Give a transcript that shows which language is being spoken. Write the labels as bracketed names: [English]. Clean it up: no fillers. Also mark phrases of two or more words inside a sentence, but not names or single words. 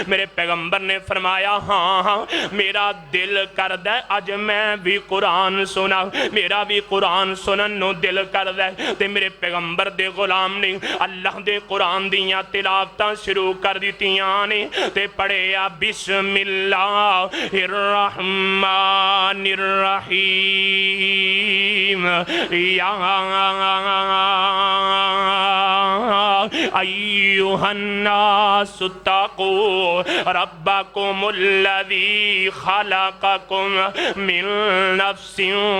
[Punjabi] میرے پیغمبر نے فرمایا ہاں ہاں میرا دل کردا اج میں وی قرآن سناں، میرا وی قرآن سنن نوں دل کردا ہے. تے میرے پیغمبر دے غلام نے اللہ دے قرآن دیاں تلاوتاں شروع کر دتیاں نے تے پڑھیا [Arabic] بسم الله الرحمن الرحيم يا أيها الناس اتقوا ربكم الذي خلقكم من نفس